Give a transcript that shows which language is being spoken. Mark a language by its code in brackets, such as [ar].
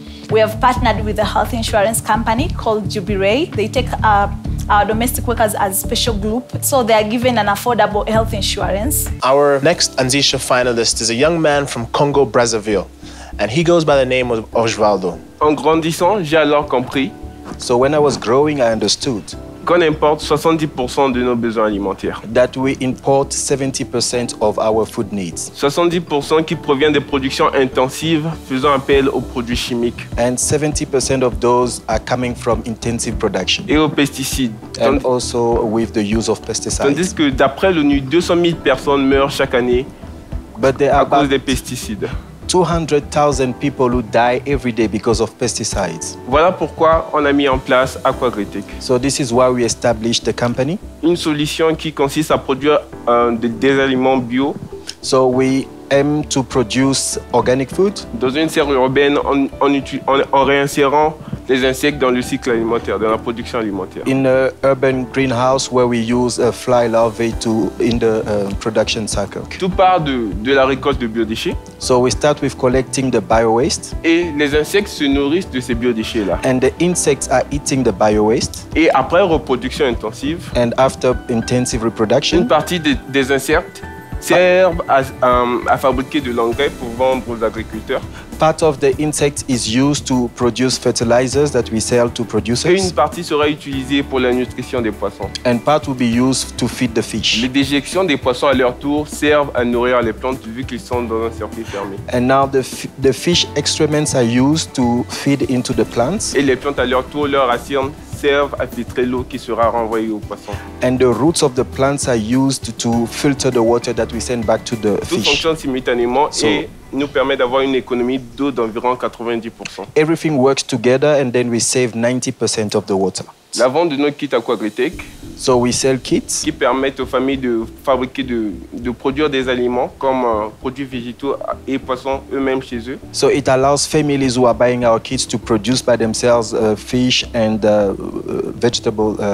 [en] We have partnered with a health insurance company called Jubilee. They take our domestic workers as a special group, so they are given an affordable health insurance. Our next Anzisha finalist is a young man from Congo, Brazzaville, and he goes by the name of Osvaldo. [fr] En grandissant, j'ai alors compris. [en] So when I was growing, I understood [fr] qu'on importe 70% de nos besoins alimentaires. [en] That we import 70% of our food needs. [fr] 70% qui provient des productions intensives faisant appel aux produits chimiques. [en] And 70% of those are coming from intensive production. [fr] Et aux pesticides. [en] And also with the use of pesticides. [fr] Tandis que d'après l'ONU, 200 000 personnes meurent chaque année à cause des pesticides. [en] 200,000 people who die every day because of pesticides. [fr] Voilà pourquoi on a mis en place Aquagritech. [en] So this is why we established the company. [fr] Une solution qui consiste à produire des aliments bio. [en] So we aim to produce organic food. [fr] Dans une serre urbaine, en réinsérant les insectes dans le cycle alimentaire, dans la production alimentaire. [en] In an urban greenhouse where we use a fly larvae in the production cycle. [fr] Tout part de la récolte de biodéchets. [en] So we start with collecting the bio-waste. [fr] Et les insectes se nourrissent de ces biodéchets-là. [en] And the insects are eating the bio-waste. [fr] Et après reproduction intensive. [en] And after intensive reproduction. [fr] Une partie des insectes servent à fabriquer de l'engrais pour vendre aux agriculteurs. [en] Part of the insect is used to produce fertilizers that we sell to producers. [fr] Et une partie sera utilisée pour la nutrition des poissons. [en] And part will be used to feed the fish. [fr] Les déjections des poissons à leur tour servent à nourrir les plantes vu qu'ils sont dans un circuit fermé. [en] And now the fish excrements are used to feed into the plants. [fr] Et les plantes à leur tour, leurs racines servent à filtrer l'eau qui sera renvoyée aux poissons. [en] And the roots of the plants are used to filter the water that we send back to the [fr] Tout [en] fish. [fr] fonctionne simultanément et nous permet d'avoir une économie d'eau d'environ 90%. [en] Everything works together and then we save 90% of the water. [fr] La vente de nos kits Aquagritech, [en] so we sell kits [fr] qui permettent aux familles de fabriquer, de produire des aliments comme produits végétaux et poissons eux-mêmes chez eux. [en] So it allows families who are buying our kits to produce by themselves fish and vegetable